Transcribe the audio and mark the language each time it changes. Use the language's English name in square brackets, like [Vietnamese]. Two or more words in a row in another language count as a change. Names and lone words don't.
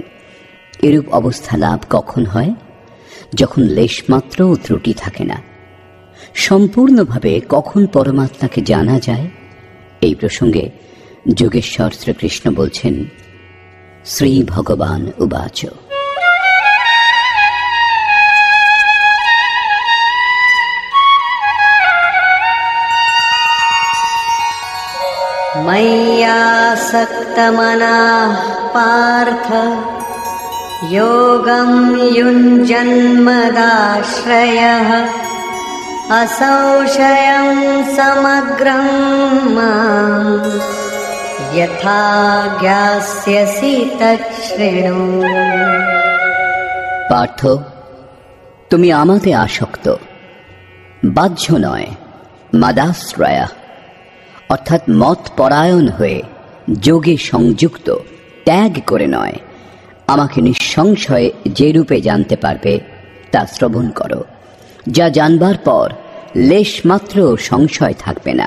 [Bangla] এরূপ অবস্থা লাভ কখন হয়? যখন লেশমাত্রও ত্রুটি থাকে না। সম্পূর্ণভাবে কখন পরমাত্মাকে জানা যায়? এই প্রসঙ্গে যোগেশ্বর শ্রীকৃষ্ণ বলছেন, [Sanskrit] শ্রী ভগবান উবাচ, मय्यासक्तमनः पार्थ योगं युञ्जन्मदाश्रयः असंशयं समग्रं मां यथा ज्ञास्यसि तच्छृणु। [Bangla] পার্থ, তুমি আমাতে আসক্ত, বাহ্য নয়, মাদাশ্রয়া অর্থাৎ মত পরায়ণ হয়ে যোগে সংযুক্ত, ত্যাগ করে নয়, আমাকে নিঃসংশয়ে যে রূপে জানতে পারবে তা শ্রবণ করো, যা জানবার পর লেশমাত্র সংশয় থাকবে না।